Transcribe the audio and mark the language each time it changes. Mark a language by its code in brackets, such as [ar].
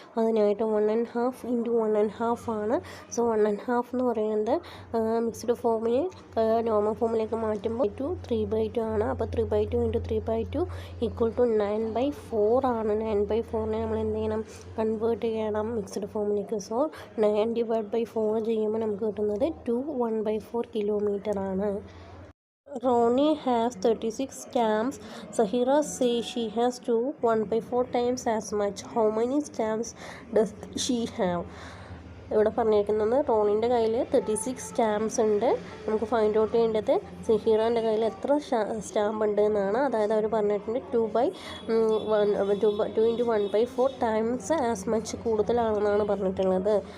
[ml] അതിനായിട്ട് 1.5 × 1.5 ആണ്. സോ 1.5 എന്ന് പറയുന്നത് മിക്സ്ഡ് ഫോമിൽ നോർമൽ ഫോമിലേക്ക് മാറ്റുമ്പോൾ 3/2 ആണ്. അപ്പോൾ 3/2 × 3/2 = 9/4 ആണ്. 9/4നെ നമ്മൾ എന്ത് ചെയ്യണം, കൺവേർട്ട് ചെയ്യണം മിക്സ്ഡ് ഫോമിലേക്ക്. സോ 9/4 ചെയ്യുമ്പോൾ നമുക്ക് കിട്ടുന്നത് 1/4 കിലോമീറ്റർ ആണ്. [en] Ronnie has 36 stamps. Sahira says she has 1/4 times as much. How many stamps does she have? [ml] ഇവിടെ പറഞ്ഞിരിക്കുന്നത് റോണിൻ്റെ കയ്യിൽ 36 സ്റ്റാമ്പ്സ് ഉണ്ട്. നമുക്ക് ഫൈൻഡ് ഔട്ട് ചെയ്യേണ്ടത് സഹീറാൻ്റെ കയ്യിൽ എത്ര സ്റ്റാമ്പ് ഉണ്ട് എന്നാണ്. അതായത് അവർ പറഞ്ഞിട്ടുണ്ട് 2 × 1/4 [en] times as much [ml] കൂടുതലാണെന്നാണ് പറഞ്ഞിട്ടുള്ളത്.